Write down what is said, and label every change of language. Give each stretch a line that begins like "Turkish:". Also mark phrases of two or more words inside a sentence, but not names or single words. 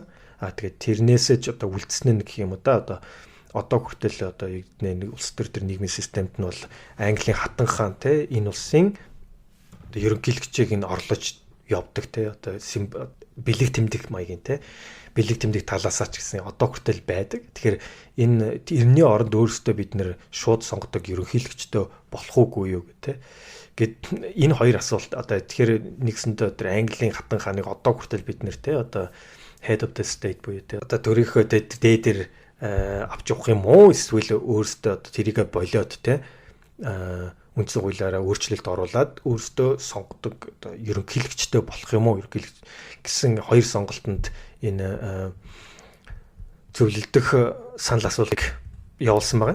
Mongolian: Тэгээд тэрнээсээ ч одоо үлдсэн нь гэх юм уу да одоо хүртэл одоо нэг улс төр нийгмийн системд нь бол Английн хатан хаан те энэ улсын одоо ерөнхийлөгчийг нь орлож явдаг те одоо бэлэг тэмдэг маягийн те бэлэг тэмдэг талаасаа ч гэсэн одоо хүртэл байдаг. Тэгэхээр энэ эртний оронд өөрсдөө бид нэр шууд сонгодог ерөнхийлөгчтэй болох уугүй юу гэх те. Гэт энэ хоёр асуулт одоо тэгэхээр нэгсэндээ тэр Английн хатан хааныг одоо хүртэл бид нэр те одоо
English: head of the state
Mongolian: буюу те одоо төрийнхөө дээдэр авч явах юм уу эсвэл өөрсдөө тэрийг болиод те үндсэн хуулиараа өөрчлөлт оруулад өөрсдөө сонгодог одоо ерөнхийлөгчтэй болох юм уу ерөнхийлөгч гэсэн хоёр сонголтонд энэ зөвлөлдөх санал асуулгыг явуулсан байгаа.